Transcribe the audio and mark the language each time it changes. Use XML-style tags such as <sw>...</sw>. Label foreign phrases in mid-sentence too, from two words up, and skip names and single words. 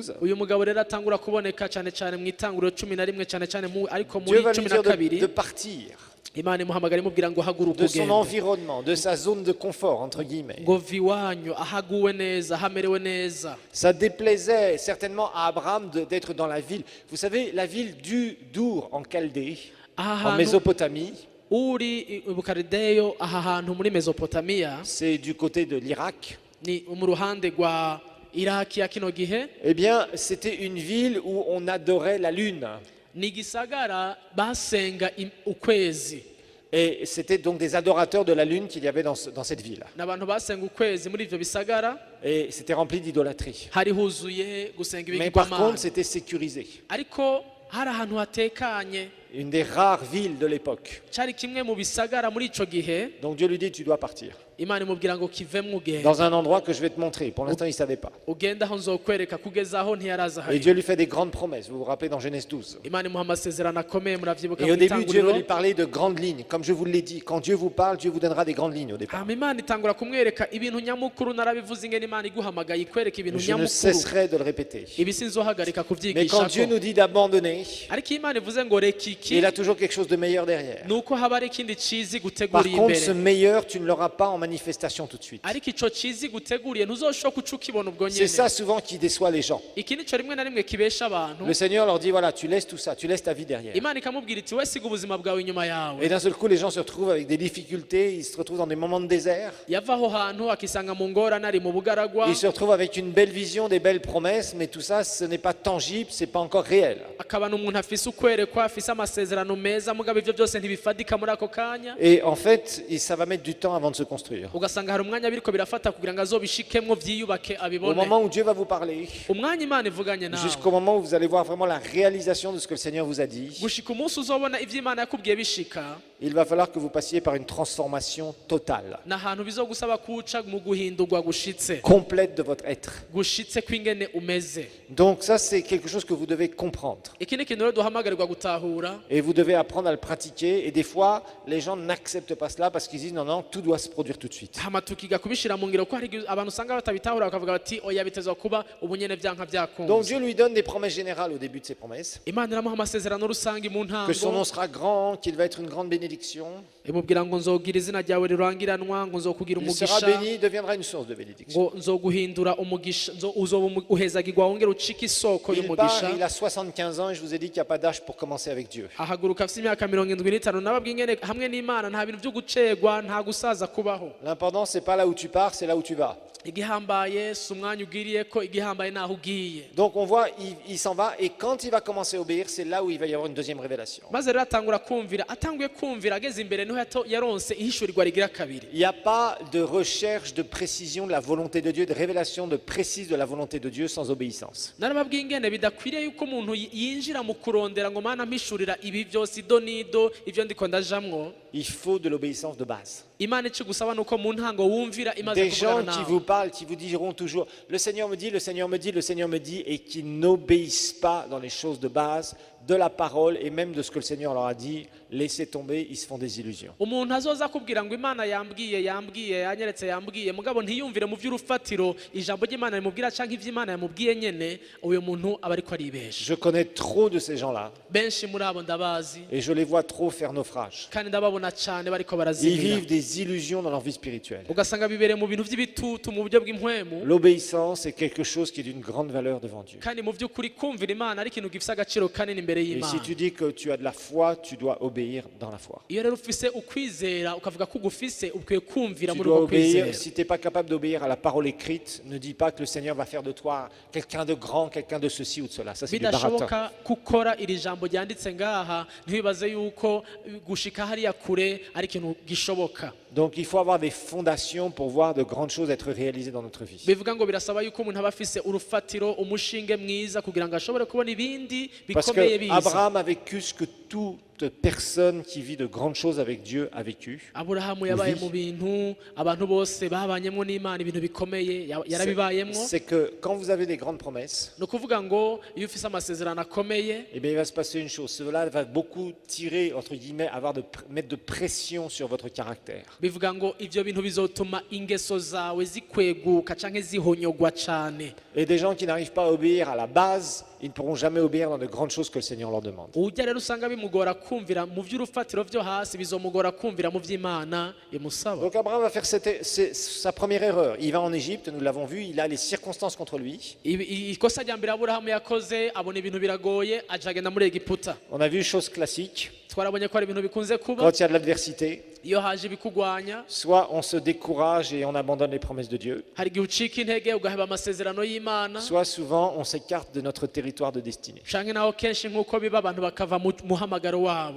<rn>Uyu mugabo rero atangura kuboneka cyane cyane mu itanguriro 11 cyane cyane ariko muri</rn> <fr>Dieu va lui dire de 12 partir</fr> <rn>Imana imuhamagara imubwira ngo haguruka</rn> <fr>de son</fr> <rn>ugende,</rn> <fr>environnement, de sa zone de confort, entre guillemets.</fr> <rn>ngo va iwanyu ahaguwe neza, hamerewe neza.</rn> <fr>Ça déplaisait certainement à Abraham d'être dans la ville. Vous savez, la ville d'Ur en Chaldée,</fr> <rn>Aha</rn> <fr>en</fr> <rn>hantu</rn> <fr>Mésopotamie,</fr> <rn>uri Bukarideyo, aha hantu muri Mesopotamiya,</rn> <fr>c'est du côté de l'Irak.</fr> <rn>ni mu ruhande rwa iraki ya kino gihe</rn> <fr>eh bien, c'était une ville où on adorait la lune.</fr> <rn>ni igisagara basenga ukwezi.</rn> <fr>Et c'était donc des adorateurs de la lune qu'il y avait dans cette ville.</fr> <rn>n'abantu basenga ukwezi muri ivyo bisagara</rn> <fr>Et c'était rempli d'idolâtrie.</fr> <rn>hari huzuye gusenga</rn> <fr>Mais par</fr> <rn>ibigirwamana,</rn> <fr>contre, c'était sécurisé.</fr> <rn>ariko hari ahantu hatekanye,</rn> <fr>Une des rares villes de l'époque.</fr> <rn>cari kimwe mu bisagara muri ico gihe.</rn> <fr>Donc Dieu lui dit, tu dois partir.</fr> <rn>Imana imubwira ngo kivemwo ugenda,</rn> <fr>Dans un endroit que je vais te montrer. Pour l'instant, il ne savait pas.</fr> <rn>ugenda aho nzokwereka kugeza aho ntiyaraza</rn> <fr>Et</fr> <rn>hari.</rn> <fr>Dieu lui fait des grandes promesses. Vous vous rappelez dans Genèse 12.</fr> <rn>Imana imuha amasezerano akomeye, muravyibuka</rn> <fr>Et au</fr> <rn>mu</rn> <fr>début, Dieu veut lui</fr> <rn>itanguriro.</rn> <fr>parler de grandes lignes. Comme je vous l'ai dit, quand Dieu vous parle, Dieu vous donnera des grandes lignes au départ.</fr> <rn>hama Imana itangura kumwereka ibintu nyamukuru. Narabivuze ingene Imana iguhamagaye ikwereka ibintu</rn> <fr>Je ne</fr> <rn>nyamukuru,</rn> <fr>cesserai de le répéter.</fr> <rn>ibi sinzohagarika</rn> <fr>Mais quand Dieu</fr> <rn>kuvyigishako.</rn> <fr>nous dit d'abandonner,</fr> <rn>Ariko iyo Imana ivuze ngo reka iki,</rn> <fr>il a toujours quelque chose de meilleur derrière.</fr> <rn>nuko haba hari ikindi cizi</rn> <fr>Par</fr> <rn>guteguriye</rn> <fr>contre, ce</fr> <rn>imbere.</rn> <fr>meilleur, tu ne l'auras pas en manifestation tout de suite.</fr> <rn>Ariko ico cizi guteguriye ntuzoshoka kuca ukibona ubwo</rn> <fr>C'est</fr> <rn>nyene.</rn> <fr>ça souvent qui déçoit les gens.</fr> <rn>Iki nico rimwe na rimwe kibesha abantu.</rn> <fr>Le Seigneur leur dit, voilà, tu laisses tout ça, tu laisses ta vie derrière.</fr> <rn>Imana ikamubwira iti we siga ubuzima bwawe inyuma yawe.</rn> <fr>Et d'un seul coup, les gens se retrouvent avec des difficultés, ils se retrouvent dans des moments de désert,</fr> <rn>Yava aho hantu akisanga mu ngorane ari mu bugaragwa,</rn> <fr>ils se retrouvent avec une belle vision, des belles promesses, mais tout ça, ce n'est pas tangible, c'est pas encore réel.</fr> <rn>akabana umuntu afise ukwerekwa, afise amasezerano meza, mugabo ivyo byose ntibifadika muri ako kanya.</rn> <fr>Et en fait, ça va mettre du temps avant de se construire.</fr> <rn>Ugasanga hari umwanya biriko birafata kugira ngo azobishikemwo vyiyubake</rn> <fr>Au</fr> <rn>abibone.</rn> <fr>moment où Dieu va vous parler,</fr> <rn>Umwanya Imana ivuganye</rn> <fr>jusqu'au</fr> <rn>nawe,</rn> <fr>moment où vous allez voir vraiment la réalisation de ce que le Seigneur vous a dit,</fr> <rn>gushika umunsi uzobona ivyo Imana yakubwiye bishika,</rn> <fr>il va falloir que vous passiez par une transformation totale,</fr> <rn>ni ahantu bizogusaba kuca mu guhindurwa gushitse,</rn> <fr>complète de votre être.</fr> <rn>gushitse kw'ingene umeze.</rn> <fr>Donc ça, c'est quelque chose que vous devez comprendre.</fr> <rn>Iki ni ikintu rero duhamagarirwa gutahura,</rn> <fr>Et vous devez apprendre à le pratiquer. Et des fois, les gens n'acceptent pas cela parce qu'ils disent non, non, tout doit se produire tout de suite.</fr> <rn>hama tukiga kubishira mu ngiro, ko hari igihe abantu usanga batabitahura bakavuga bati oya bitezwa kuba ubu nyene vyanka</rn> <fr>Donc</fr> <rn>vyakunze.</rn> <fr>Dieu lui donne des promesses générales au début de ses promesses.</fr> <rn>Imana iramuha amasezerano rusange mu</rn> <fr>Que son nom</fr> <rn>ntango,</rn> <fr>sera grand, qu'il va être une grande bénédiction.</fr> <rn>imubwira ngo nzogira izina ryawe rirangiranwa, ngo nzokugira</rn> <fr>Il sera</fr> <rn>umugisha,</rn> <fr>béni, il deviendra une source de bénédiction.</fr> <rn>ngo nzoguhindura umugisha, uzoba uhezagirwa wongera ucika isoko</rn> <fr>Il part,</fr> <rn>y'umugisha.</rn> <fr>il a 75 ans et je vous ai dit qu'il n'y a pas d'âge pour commencer avec Dieu.</fr> <rn>Ahaguruka afite imyaka 75, nababwiye ingene hamwe n'Imana nta bintu byo gucegwa, nta gusaza kubaho.</rn> <fr>L'important, c'est pas là où tu pars, c'est là où tu vas.</fr> <rn>Igihambaye si umwanya ugiriye ko, igihambaye naho ugiye.</rn> <fr>Donc on voit, il s'en va et quand il va commencer à obéir, c'est là où il va y avoir une deuxième révélation.</fr> <rn>Maze rero atangura kumvira, atanguye kumvira ageze imbere niho yaronse ihishurirwa rigira kabiri.</rn> <fr>Il n'y a pas de recherche de précision de la volonté de Dieu, de révélation de précise de la volonté de Dieu sans obéissance.</fr> <rn>Narababwiye ingene bidakwiriye yuko umuntu yinjira mu kurondera ngo Mana mpishurira ibi byose ido nido ivyo ndiko ndajamwo.</rn> <fr>Il faut de l'obéissance de base.</fr> <rn>Imana ikigusaba nuko mu ntango wumvira imaze</rn> <fr>Des gens</fr> <rn>kuvugana</rn> <fr>qui</fr> <rn>nawe.</rn> <fr>vous parlent, qui vous diront toujours le Seigneur me dit, le Seigneur me dit, le Seigneur me dit, et qui n'obéissent pas dans les choses de base, de la parole et même de ce que le Seigneur leur a dit, laissez tomber, ils se font des illusions.</fr> <rn>Umuntu azoza kubwira ngo Imana yambwiye yanyeretse yambwiye mugabo ntiyumvire mu vy'urufatiro ijambo ry'Imana rimubwira canke ivy'Imana yamubwiye nyene, uyo muntu aba ariko aribesha.</rn> <fr>Je connais trop de ces gens-là</fr> <rn>Benshi muri abo ndabazi</rn> <fr>et je les vois trop faire naufrage.</fr> <rn>kandi ndababona cane bariko</rn> <fr>Ils</fr> <rn>barazimira,</rn> <fr>vivent des illusions dans leur vie spirituelle.</fr> <rn>ugasanga bibereye mu bintu vy'ibitutu mu buryo bw'impwemu,</rn> <fr>L'obéissance est quelque chose qui est d'une grande valeur devant Dieu.</fr> <rn>kandi mu vy'ukuri kumvira Imana ari ikintu gifise agaciro kanini imbere</rn> <fr>Et si</fr> <rn>y'Imana.</rn> <fr>tu dis que tu as de la foi, tu dois obéir dans la foi.</fr> <rn>Iyo rero ufise ukwizera ukavuga ko ugufise, ukwiye kumvira</rn> <fr>Tu</fr> <rn>muri</rn> <fr>dois</fr> <rn>uko kwizera.</rn> <fr>obéir. Si tu n'es pas capable d'obéir à la parole écrite, ne dis pas que le Seigneur va faire de toi quelqu'un de grand, quelqu'un de ceci ou de cela. Ça, c'est du baratin.</fr> <rn>Bidashoboka gukora iri jambo ryanditse ngaha, ntibibaze yuko gushika hariya kure ari ikintu gishoboka.</rn> <fr>Donc, il faut avoir des fondations pour voir de grandes choses être réalisées dans notre vie.</fr> <rn>Bivuga ngo birasaba yuko umuntu aba afise urufatiro, umushinge mwiza kugira ngo ashobore kubona ibindi</rn> <fr>Parce</fr> <rn>bikomeye</rn> <fr>que</fr> <rn>biza.</rn> <fr>Abraham a vécu ce que toute personne qui vit de grandes choses avec Dieu a vécu.</fr> <rn>Aburahamu yabaye Oui. mu bintu abantu bose babanyemo n'Imana, ibintu bikomeye yarabibayemwo.</rn> <fr>C'est que quand vous avez des grandes promesses,</fr> <rn>Ni ukuvuga ngo iyo ufise amasezerano akomeye,</rn> <fr>eh bien, il va se passer une chose. Cela va beaucoup tirer, entre guillemets, mettre de pression sur votre caractère.</fr> <rn>bivuga ngo ivyo bintu bizotuma ingeso zawe zikweguka canke zihonyogwa cane.</rn> <fr>Et des gens qui n'arrivent pas à obéir à la base, ils ne pourront jamais obéir dans de grandes choses que le Seigneur leur demande.</fr> <rn>Ujya rero usanga bimugora kumvira mu vy'urufatiro vyo hasi, bizomugora kumvira mu vy'Imana imusaba.</rn> <fr>Donc Abraham va faire sa première erreur. Il va en Égypte, nous l'avons vu, il a les circonstances contre lui.</fr> <rn>Ikosa rya mbere Aburahamu yakoze, abona ibintu biragoye, aja agenda muri Egiputa.</rn> <fr>On a vu chose classique,</fr> <rn>Twarabonye ko ari ibintu bikunze kuba</rn> <fr>quand il y a de l'adversité,</fr> <rn>iyo haje ibikugwanya</rn> <fr>soit on se décourage et on abandonne les promesses de Dieu,</fr> <rn>hari igihe ucika intege ugaheba amasezerano y'imana</rn> <fr>soit souvent on s'écarte de notre territoire de destinée.</fr> <rn>canke naho kenshi nk'uko biba abantu bakava mu muhamagaro wabo.</rn>